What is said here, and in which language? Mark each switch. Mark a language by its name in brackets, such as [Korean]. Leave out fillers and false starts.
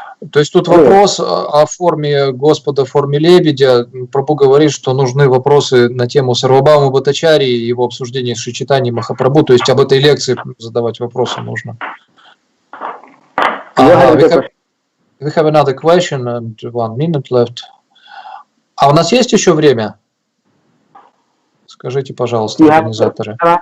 [Russian] То есть тут вопрос о форме Господа, форме лебедя. Прабху говорит, что нужны вопросы на тему Сарвабхаума Бхаттачарьи и его обсуждения с Шри Махапрабху. То есть об этой лекции задавать вопросы нужно. [English] We have another question and 1 minute left. [Russian] А у нас есть еще время? Скажите, пожалуйста, организаторы.